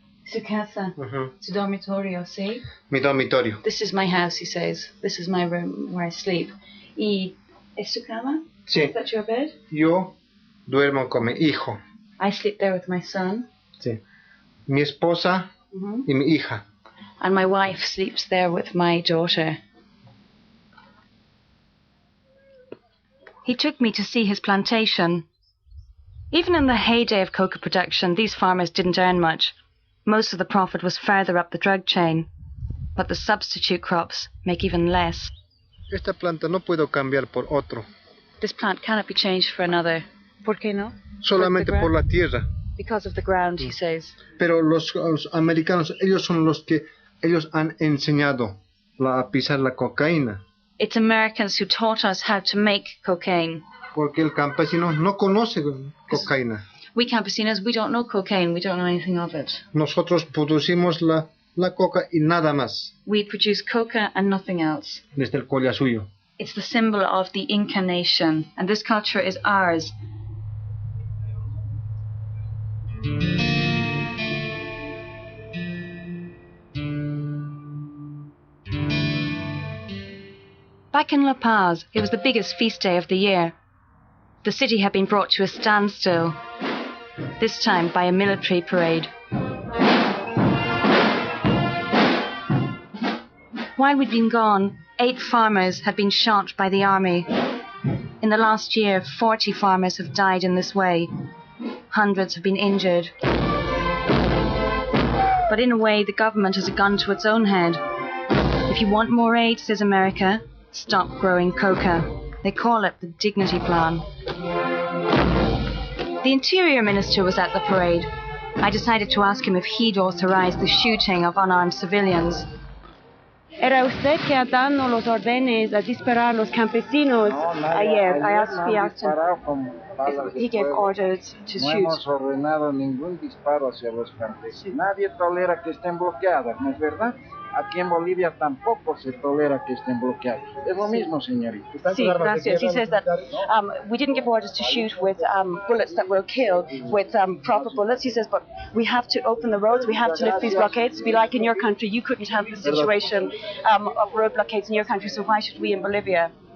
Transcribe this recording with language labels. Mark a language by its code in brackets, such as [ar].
[es] Su casa, su dormitorio, ¿sí? Mi dormitorio. [en] This is my house, he says. This is my room where I sleep. [es] ¿Y es su cama? Sí. [en] Is that your bed? [es] Yo duermo con mi hijo. [en] I sleep there with my son. [es] Sí. Mi esposa y mi hija. [en] and my wife sleeps there with my daughter. He took me to see his plantation. Even in the heyday of coca production, these farmers didn't earn much. Most of the profit was further up the drug chain. But the substitute crops make even less. [es] Esta planta no puedo cambiar por otro. [en] This plant cannot be changed for another. [es] ¿Por qué no? Solamente por la tierra. [en] Because of the ground, he says. [es] Pero los americanos, ellos son los que ellos han enseñado a pisar la cocaína. [en] It's Americans who taught us how to make cocaine. [es] Porque el campesino no conoce cocaína. [en] We campesinos, we don't know cocaine. We don't know anything of it. [es] Nosotros producimos la coca y nada más. [en] We produce coca and nothing else. [es] Desde el Collasuyo. [en] It's the symbol of the Inca nation, and this culture is ours. Back in La Paz, it was the biggest feast day of the year. The city had been brought to a standstill, this time by a military parade. While we'd been gone, 8 farmers had been shot by the army. In the last year, 40 farmers have died in this way. Hundreds have been injured. But in a way, the government has a gun to its own head. If you want more aid, says America, stop growing coca. They call it the Dignity Plan. The Interior Minister was at the parade. I decided to ask him if he'd authorized the shooting of unarmed civilians. [es] ¿Era usted que ha dado los órdenes a disparar los campesinos ayer? [en] I asked him if he gave orders to shoot. [es] No hemos ordenado ningún disparo hacia los campesinos. Nadie tolera que estén bloqueadas, ¿no es verdad? Aquí en Bolivia tampoco se tolera que estén bloqueadas. Es lo mismo, señorita. Sí, gracias. [en] He says that we didn't give orders to shoot with bullets that will kill, with proper bullets. He says, but we have to open the roads, we have to lift these blockades. To be like in your country, you couldn't have the situation of road blockades in your country, so why should we in Bolivia?